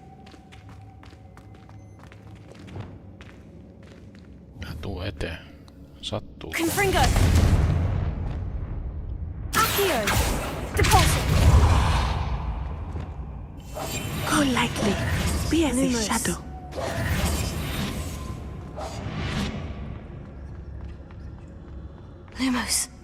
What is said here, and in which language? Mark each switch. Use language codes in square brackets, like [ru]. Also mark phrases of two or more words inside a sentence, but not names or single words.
[fi] Tuu eteen. Sattuu. [la] Confringo! Accio! Depulsion! [en] Go lightly. Be as a [la] Lumos. [en] shadow. [la] Lumos.